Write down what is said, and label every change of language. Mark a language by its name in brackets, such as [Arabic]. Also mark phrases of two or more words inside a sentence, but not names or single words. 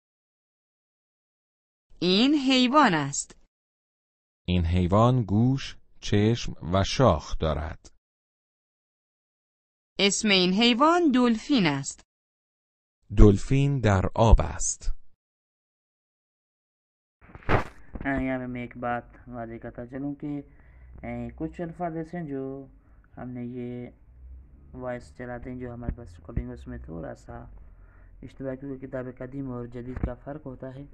[Persian] این حیوان است. این حیوان گوش، چشم و شاخ دارد. اسم این حیوان دلفین است. دلفین در آب است. [Urdu] یہاں پہ میں ایک بات واضح کرتا چلوں کہ کچھ الفاظ ایسے ہیں جو ہم نے یہ وائس چلاتے ہیں جو ہمارے پاس ریکارڈنگ اس میں تھوڑا سا اشتباہ، کیونکہ کتاب قدیم اور جدید کا فرق ہوتا ہے.